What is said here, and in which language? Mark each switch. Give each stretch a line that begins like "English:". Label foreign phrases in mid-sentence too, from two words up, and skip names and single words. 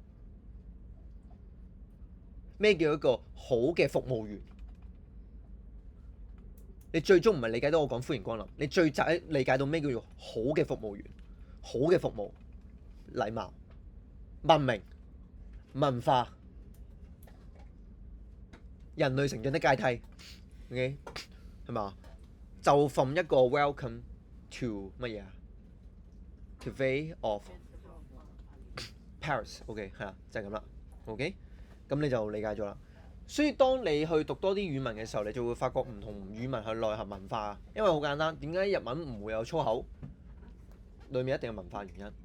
Cantonese: 咩叫一個好嘅服務員，你最終唔係理解到我講歡迎光臨，你最仔理解到咩叫做好嘅服務員，好嘅服務，禮貌、文明、文化、人類成長的階梯 ，OK 係嘛？就from一個
English: welcome to
Cantonese: 乜嘢啊 ？Cafe of Paris，OK 係啦，就係咁啦，OK， 咁你就理解咗啦。所以當你去讀多啲語文嘅時候，你就會發覺唔同語文係內涵文化，因為好簡單，點解日文唔會有粗口？裡面一定有文化原因。